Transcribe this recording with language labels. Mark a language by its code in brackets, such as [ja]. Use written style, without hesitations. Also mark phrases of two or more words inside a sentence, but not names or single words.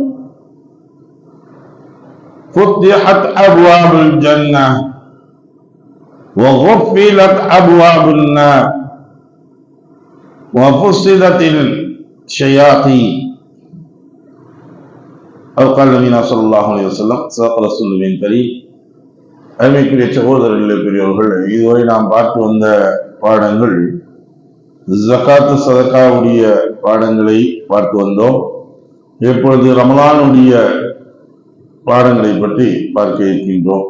[ar] فتحت أبواب الجنة وغفلت أبواب النار وفصلت الشياطين أو قال النبي صلى الله عليه وسلم صدق رسول الله الكريم. [ta] அருமைக்குரிய சகோதரர்களே, பெரியவர்கள், இதுவரை நாம் பார்த்து வந்த பாடங்கள் ஜகாத்து சதகாவுடைய பாடங்களை பார்த்து வந்தோம். இப்பொழுது ரமலானுடைய பாடங்களை பற்றி பார்க்க இருக்கின்றோம்.